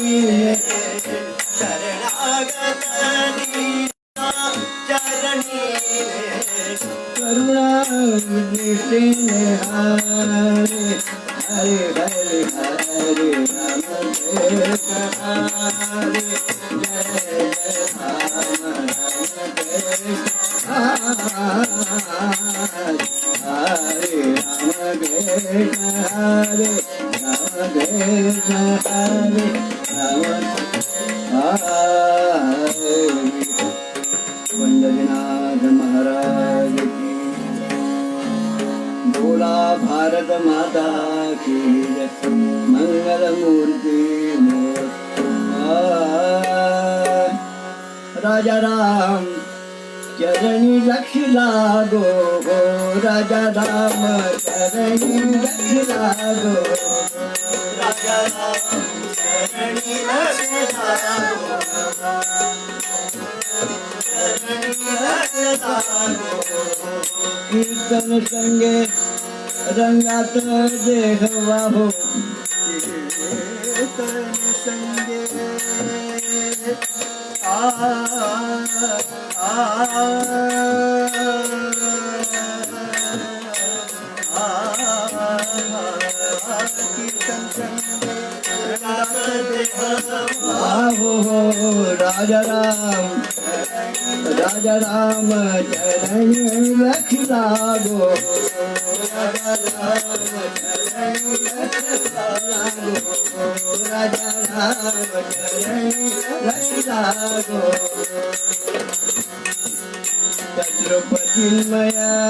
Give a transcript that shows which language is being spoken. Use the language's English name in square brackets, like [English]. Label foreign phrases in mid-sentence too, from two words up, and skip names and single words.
[Marathi] शरणागत दीना चरणी करुणा दृष्टि हरे हरे हरे हरे राम कृष्ण हरे जय जय राम राम कृष्ण हरे राम कृष्ण हरे राम कृष्ण हरे राम हरे [Hindi] पंडरीनाथ महाराज की बोल भारत माता की जय [Marathi] मंगल मूर्ति राजा राम चरणी लक्ष लागो हो राजा राम चरणी लक्ष लागो राजा राम चरणी लक्ष लागो चरणी लक्ष लागो कीर्तन संगे रंगात देह वाहो कीर्तन संगे कीर्तन संगे आहो राजा राम चरणी लक्ष लागो राजा राम चरणी लक्ष लागो राजा राम चरणी लक्ष लागो तद्रुपचिन्मया